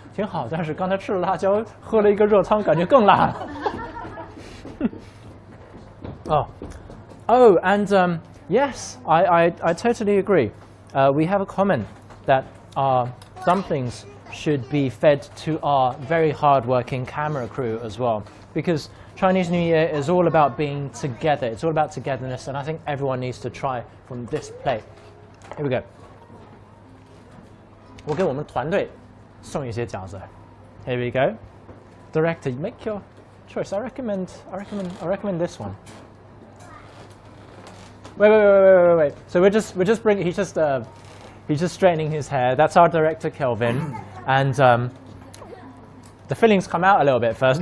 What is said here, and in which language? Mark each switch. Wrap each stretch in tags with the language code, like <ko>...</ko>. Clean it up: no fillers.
<zh>挺好，但是刚才吃了辣椒，喝了一个热汤，感觉更辣了。</zh> <en>Oh, and yes, I totally agree. We have a comment that our dumplings should be fed to our very hard-working camera crew as well, because Chinese New Year is all about being together. It's all about togetherness, and I think everyone needs to try from this plate. Here we go.</en> <zh>我给我们团队送一些饺子。</zh> <en>Here we go. Director, you make your choice. I recommend this one. Wait. So we're just bringing. He's just straightening his hair. That's our director Kelvin, and the fillings come out a little bit first.</en>